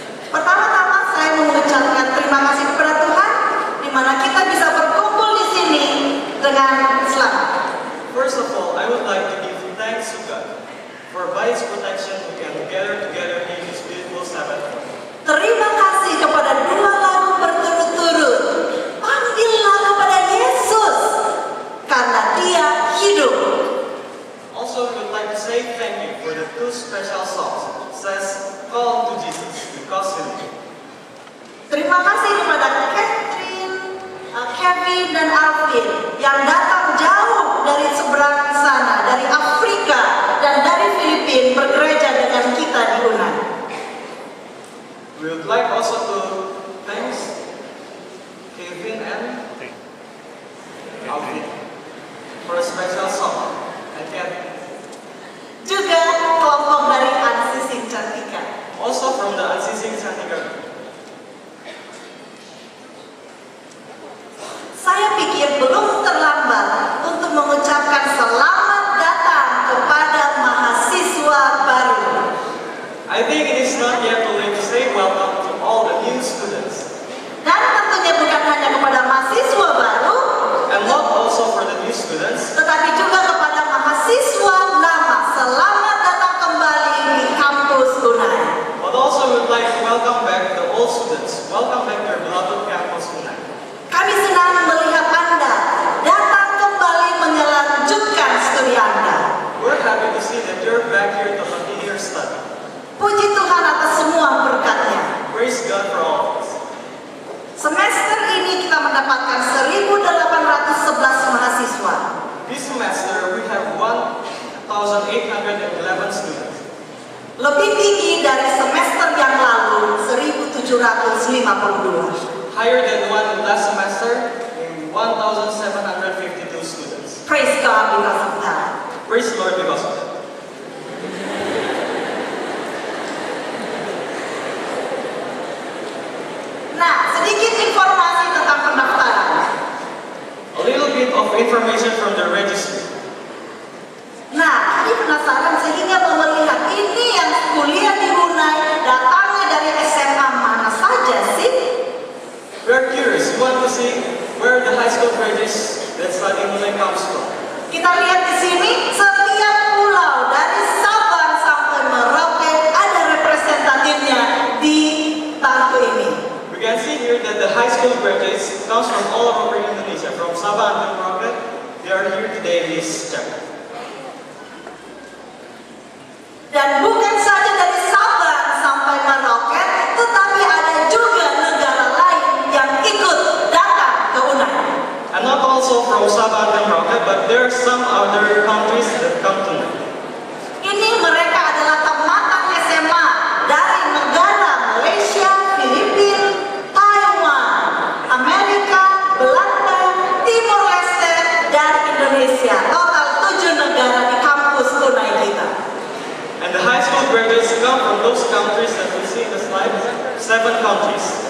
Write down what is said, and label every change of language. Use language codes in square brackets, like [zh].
[id] Pertama-tama saya mengucapkan terima kasih kepada Tuhan di mana kita bisa berkumpul di sini dengan selamat. [en] First of all, I would like to give thanks to God for by His protection we can gather together in this beautiful Sabbath. [id] Terima kasih kepada dua lagu berturut-turut. Panggillah kepada Yesus karena Dia hidup. [en] Also, we would like to say thank you for the two special songs. It says, "Call to Jesus because He lives." [id] Terima kasih kepada Catherine, Kevin dan Alvin yang datang jauh dari seberang sana, dari Afrika dan dari Filipina bergereja dengan kita di Unan. [en] We would like also to thanks Kevin and Alvin for a special song. And Kevin. [id] Juga kelompok dari Ansising Cantika. [en] Also from the Ansising Cantika. [id] Saya pikir belum terlambat untuk mengucapkan selamat datang kepada mahasiswa baru. [en] I think it is not yet too late to say welcome to all the new students. [id] Dan tentunya bukan hanya kepada mahasiswa baru, [en] And not also for the new students, [id] tetapi juga kepada mahasiswa lama. Selamat datang kembali di kampus Unai. [en] but also we would like to welcome back the old students. Welcome back to your beloved campus tonight. [id] Kami senang melihat Anda datang kembali melanjutkan studi Anda. [en] We're happy to see that you're back here to continue your study. [id] Puji Tuhan atas semua berkat-Nya. [en] Praise God for all of us. [id] Semester ini kita mendapatkan 1.811 mahasiswa. [en] This semester we have 1,811 students. [id] Lebih tinggi dari semester yang lalu 1.752. [en] Higher than one last semester in 1,752 students. Praise God because of that. Praise the Lord because of that. [id] Nah, sedikit informasi tentang pendaftaran. [en] A little bit of information from the registry. [id] Nah, tadi penasaran sehingga mau melihat ini yang kuliah di Unai datangnya dari SMA mana saja sih? [en] We're curious. We want to see where the high school graduates that study in Unai comes from. [id] Kita lihat di sini setiap pulau dari Sabang sampai Merauke ada representatifnya di bangku ini. [en] We can see here that the high school graduates comes from all over Indonesia, from Sabah and Merauke. They are here today in this chapel. [id] Dan bukan saja dari Sabang sampai Merauke, tetapi ada juga negara lain yang ikut datang ke Unai. [en] And not also from Sabah and Merauke, but there are some other countries that come to me. [id] Ini mereka adalah tamatan SMA dari negara Malaysia, Filipina, Taiwan, Amerika, Belanda, Timor Leste, dan Indonesia. Total 7 negara di kampus Unai kita. [en] And the high school graduates come from those countries that we see in the slide, 7 countries.